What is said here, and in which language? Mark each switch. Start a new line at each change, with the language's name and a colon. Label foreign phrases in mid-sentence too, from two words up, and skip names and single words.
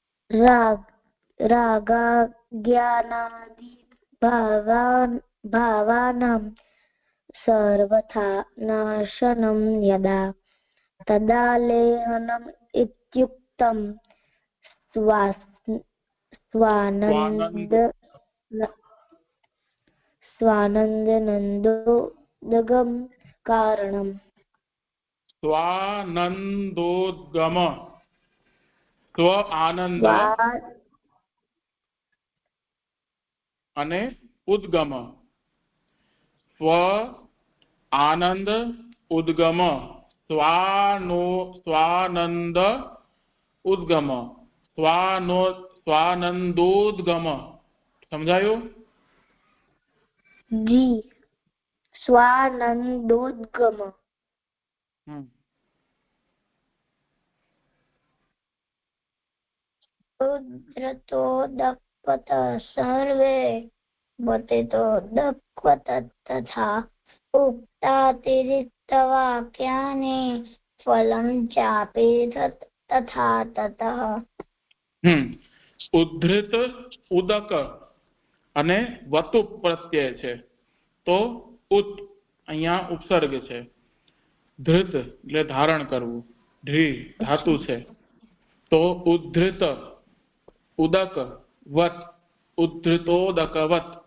Sanskrit: रागाज्ञानादि भावानां सर्वथा नाशनं यदा तदा लेहनम् इत्युक्तं स्वानन्दोदगं कारणम्
Gujarati: स्वानंदोद्गम સ્વ આનંદ અને ઉદ્ગમ સ્વ આનંદ ઉદ્ગમ સ્વાનંદ ઉદ્ગમ સ્વાનંદોદ્ગમ સમજાયું?
Sanskrit: જી स्वानन्दोद्गम उद्धृतोदक्वत सर्वे मतितोदक्वत तथा उक्तातिरिक्तवाक्यानि फलं चापि तथा ततः
Gujarati: ઉદ્ધૃત ઉદક અને વતુ પ્રત્યય છે તો ઉત અહીંયા ઉપસર્ગ છે ધૃત એટલે ધારણ કરવું ઢી ધાતુ છે તો ઉદ્ધૃત ઉદક વત ઉદ્ધૃતોદકવત